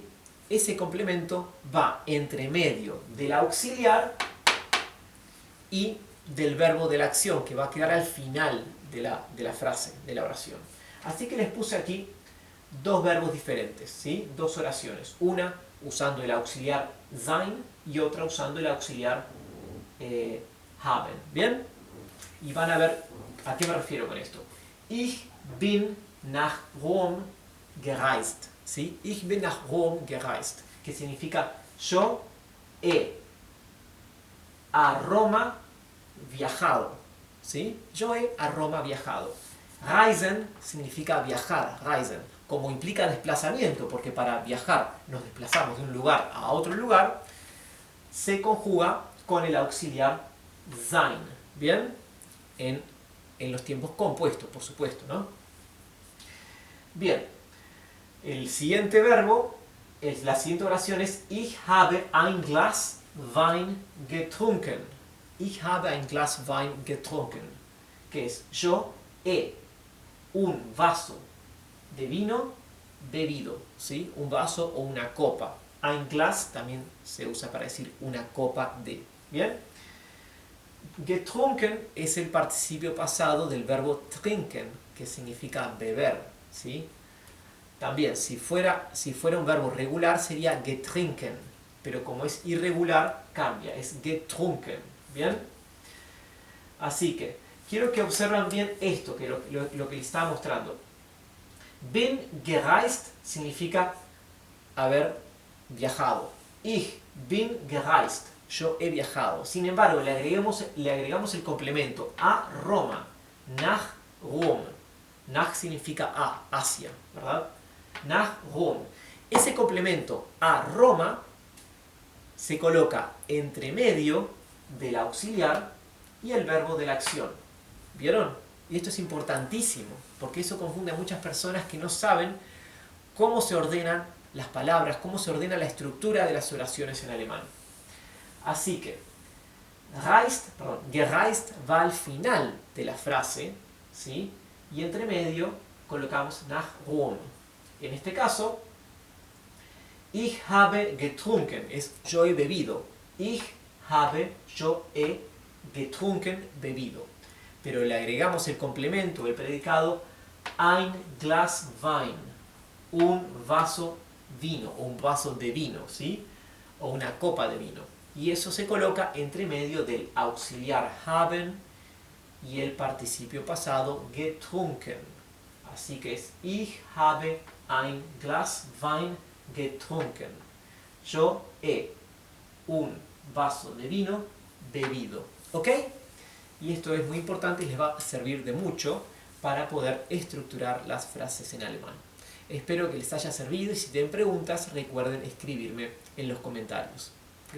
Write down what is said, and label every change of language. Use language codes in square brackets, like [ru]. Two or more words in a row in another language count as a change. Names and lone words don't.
[es] Ese complemento va entre medio del auxiliar y del verbo de la acción, que va a quedar al final de la frase, de la oración. Así que les puse aquí dos verbos diferentes, ¿sí? Dos oraciones. Una usando el auxiliar sein y otra usando el auxiliar haben. ¿Bien? Y van a ver a qué me refiero con esto. [de] Ich bin nach Rom gereist. [es] ¿Sí? [de] Ich bin nach Rom gereist. [es] Que significa yo he a Roma viajado. ¿Sí? Yo he a Roma viajado. Reisen significa viajar, reisen, como implica desplazamiento, porque para viajar nos desplazamos de un lugar a otro lugar, se conjuga con el auxiliar sein, ¿bien? En los tiempos compuestos, por supuesto, ¿no? Bien, el siguiente verbo, la siguiente oración es [de] Ich habe ein Glas Wein getrunken. Ich habe ein Glas Wein getrunken, [es] que es yo he un vaso de vino bebido, ¿sí? Un vaso o una copa. [de] Ein Glas [es] también se usa para decir una copa de. ¿Bien? Getrunken es el participio pasado del verbo trinken, que significa beber, ¿sí? También, si fuera un verbo regular sería getrinken, pero como es irregular, cambia, es getrunken. ¿Bien? Así que quiero que observen bien esto, que lo que les estaba mostrando. [de] Bin gereist [es] significa haber viajado. [de] Ich bin gereist. [es] Yo he viajado. Sin embargo, le agregamos el complemento a Roma. [de] Nach Rom. [es] Nach significa a, hacia, ¿verdad? [de] Nach Rom. [es] Ese complemento a Roma se coloca entre medio del auxiliar y el verbo de la acción. ¿Vieron? Y esto es importantísimo, porque eso confunde a muchas personas que no saben cómo se ordenan las palabras, cómo se ordena la estructura de las oraciones en alemán. Así que, gereist va al final de la frase, ¿sí? Y entre medio colocamos [de] nach Rom. [es] En este caso, [de] ich habe getrunken, [es] es yo he bebido. [de] Ich habe, [es] yo he [de] getrunken, [es] bebido. Pero le agregamos el complemento, el predicado, [de] ein Glas Wein, [es] un vaso vino, o un vaso de vino, ¿sí? O una copa de vino. Y eso se coloca entre medio del auxiliar haben y el participio pasado getrunken. Así que es, [de] ich habe ein Glas Wein getrunken. [es] Yo he un vaso de vino bebido. ¿Ok? Y esto es muy importante y les va a servir de mucho para poder estructurar las frases en alemán. Espero que les haya servido y si tienen preguntas recuerden escribirme en los comentarios.